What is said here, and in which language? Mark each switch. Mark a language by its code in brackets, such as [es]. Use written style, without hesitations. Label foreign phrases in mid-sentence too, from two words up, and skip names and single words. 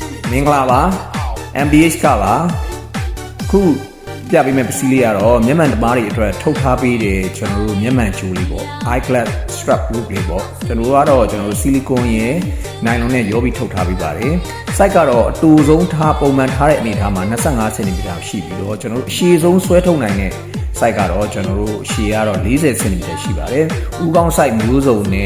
[my] မင်္ဂလာပါ MBH ကပါခုပြပေးမယ့်ပစ္စည်းလေးကတော့မျက်မှန်တမားတွေအတွက်ထုတ်ထားပေးတယ်ကျွန်တော်တို့မျက်မှန်ချိုးလေးပေါ့ [en] eyeglass strap look [my] လေးပေါ့ကျွန်တော်တို့ကတော့ဆီလီကွန်ရဲ့နိုင်လွန်နဲ့ရောပြီးထုတ်ထားပေးပါတယ် site ကတော့အတူ ဆုံးထားပုံမှန်ထားတဲ့အနေထားမှာ25 cm ရှိပြီးတော့ကျွန်တော်တို့အရှည်ဆုံးဆွဲထုတ်နိုင်တဲ့ site ကတော့ကျွန်တော်တို့ရှည်ကတော့40 cm ရှိပါတယ်ဥကောင်း site မျိုးစုံနဲ့